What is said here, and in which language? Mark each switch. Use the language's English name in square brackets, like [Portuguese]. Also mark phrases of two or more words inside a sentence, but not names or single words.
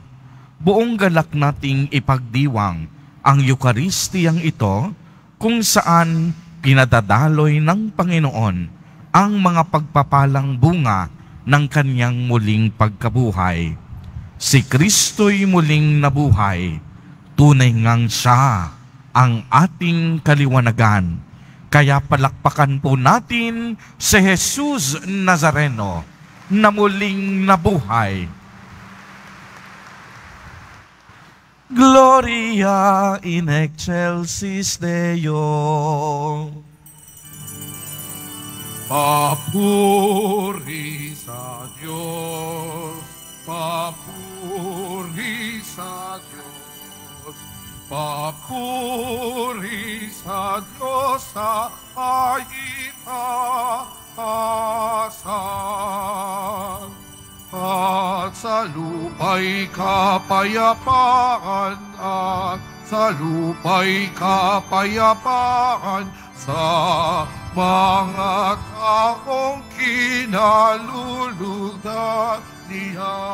[Filipino] Buong galak nating ipagdiwang ang Eukaristiyang ito kung saan pinadadaloy ng Panginoon ang mga pagpapalang bunga ng kanyang muling pagkabuhay. Si Kristo'y muling nabuhay, tunay ngang siya ang ating kaliwanagan. Kaya palakpakan po natin si Jesus Nazareno na muling nabuhay. [Latin] Gloria in excelsis Deo. [Filipino] Papuri sa Diyos, papuri sa Diyos. Papuri sa Diyos sa kaitaasan, at sa lupa'y kapayapaan, at sa lupa'y kapayapaan sa mga taong kinalulugdan niya.